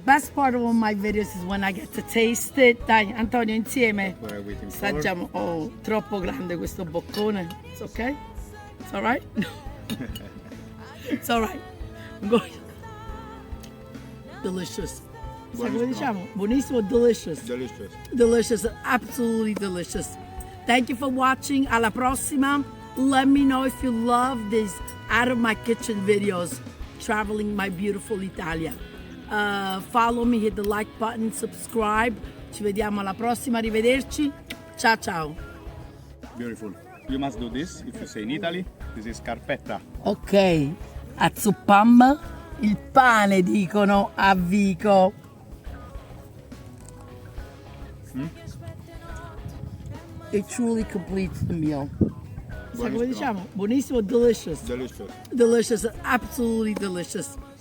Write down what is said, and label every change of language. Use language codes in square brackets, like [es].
[en] best part of all my videos is when I get to taste it. [it] Dai, Antonio, insieme. [en] What are we waiting for? [it] Assaggiamo. Oh, troppo grande questo boccone. [en] It's okay? It's all right? It's all right. I'm going. Delicious. [it] Sai come diciamo? Buonissimo, delicious. [en] Delicious. Delicious, absolutely delicious. Thank you for watching. [it] Alla prossima. [en] Let me know if you love these out of my kitchen videos, traveling my beautiful Italia. Follow me, hit the like button, subscribe. [it] Ci vediamo alla prossima, arrivederci. Ciao ciao. [en] Beautiful. You must do this if you say in Italy. This is carpetta. [it] Ok, a zuppam il pane dicono a Vico. [en] It truly completes the meal. [it] Sai come diciamo? Buonissimo, delicious. [en] Delicious. Delicious, absolutely delicious.